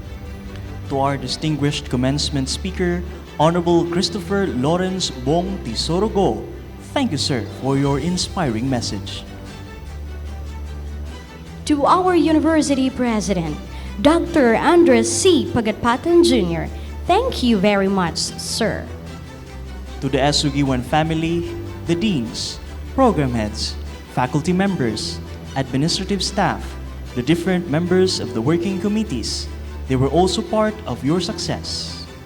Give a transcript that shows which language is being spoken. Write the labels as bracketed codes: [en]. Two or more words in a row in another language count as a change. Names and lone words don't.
[en] To our distinguished commencement speaker, Honorable Christopher Lawrence Bong Tisorogo, thank you, sir, for your inspiring message. To our university president, Dr. Andres C. Pagatpatan Jr., thank you very much, sir. To the Essu Guiuan family, the deans, program heads, faculty members, administrative staff, the different members of the working committees, they were also part of your success.